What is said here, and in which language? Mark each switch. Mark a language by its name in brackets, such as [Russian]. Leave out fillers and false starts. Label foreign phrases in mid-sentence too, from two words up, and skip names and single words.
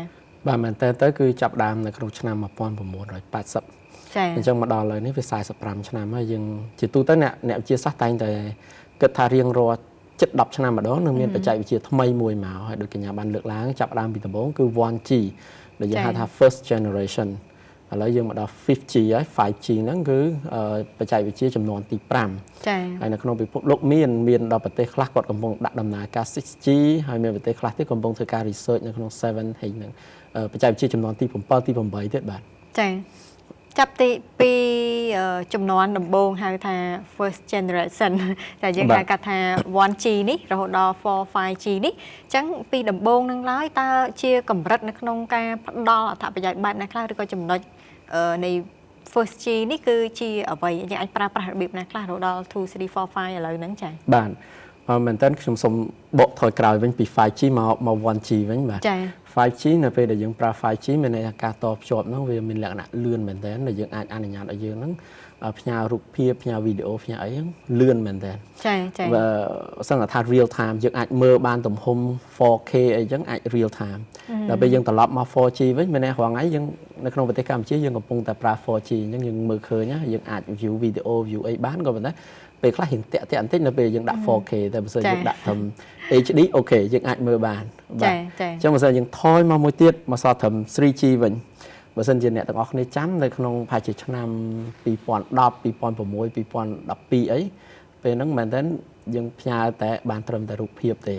[Khmer] បាទមែនតើគឺចាប់ផ្ដើមនៅក្នុងឆ្នាំ1980 ចា អញ្ចឹងមកដល់ឥឡូវនេះវា45ឆ្នាំហើយយើងជាទូទៅអ្នកវិទ្យាសាស្ត្រតែងតែគិតថារៀងរាល់ជិត10ឆ្នាំម្ដងនឹងមានបច្ចេកវិទ្យាថ្មីមួយមកហើយដូចកញ្ញាបានលើកឡើងចាប់ផ្ដើមពីដំបូងគឺ 1G ដែលយើងហៅថា [English] first generation [Khmer] ឥឡូវយើងមកដល់ 5G ហើយ 5G ហ្នឹងគឺបច្ចេកវិទ្យាចំនួនទី5 ចា ហើយនៅក្នុងពិភពលោកមានដល់ប្រទេសខ្លះគាត់កំពុងដាក់ដំណើរការ 6G ហើយមានប្រទេសខ្លះទៀតកំពុងធ្វើការ research នៅក្នុង 7 ហ្នឹងបច្ចេកវិទ្យាចំនួនទី7ទី8ទៀតបាទ ចាចាប់ពីចំនួនដំបូងហៅថា [English] first generation [Khmer] តែយើងហៅកាត់ថា 1G នេះរហូតដល់ 4 5G នេះអញ្ចឹងពីដំបូងនឹងឡើយតើជាកម្រិតនៅក្នុងការផ្ដល់អត្ថប្រយោជន៍បែបណាខ្លះឬក៏ចំណុចនៃ [English] first G [Khmer] នេះគឺជាអ្វីយើងអាចប្រើប្រាស់របៀបណាខ្លះរហូតដល់ 2 3 4 5ឥឡូវហ្នឹងចា៎ បាទមែនតើខ្ញុំសូមបកថយក្រោយវិញពី 5G មក 1G វិញបាទ ចា៎ 5G នៅពេលដែលយើងប្រើ 5G មានន័យថាការតភ្ជាប់ហ្នឹងវាមានលក្ខណៈលឿនមែនតើដែលយើងអាចអនុញ្ញាតឲ្យយើងហ្នឹងផ្ញើរូបភាពផ្ញើវីដេអូផ្ញើអីហ្នឹងលឿនមែនតើ ចា៎ចា៎ បើសិនថា [English] real time [Khmer] យើងអាចមើលបានទំហំ 4K អីចឹងអាច [English] real time [Khmer] ដល់ពេលយើងត្រឡប់មក 4G វិញមានន័យរាល់ថ្ងៃយើងនៅ ក្នុងប្រទេសកម្ពុជាយើងកំពុងតែប្រើ 4G អញ្ចឹងយើងមើលឃើញយើងអាច view វីដេអូ view អីបានក៏ប៉ុន្តែពេលខ្លះរៀងតាក់បន្តិចនៅពេលយើងដាក់ 4K តែបើសិនយើងដាក់ត្រឹម HD អូខេយើងអាចមើលបានបាទអញ្ចឹងបើសិនយើងថយមកមួយទៀតមកសល់ត្រឹម 3G វិញបើសិនជាអ្នកទាំងអស់គ្នាចាំនៅក្នុងប្រហែលជាឆ្នាំ2010 2006 2012អីពេលហ្នឹងមែនតើយើងផ្ញើតែបានត្រឹមតែរូបភាពទេ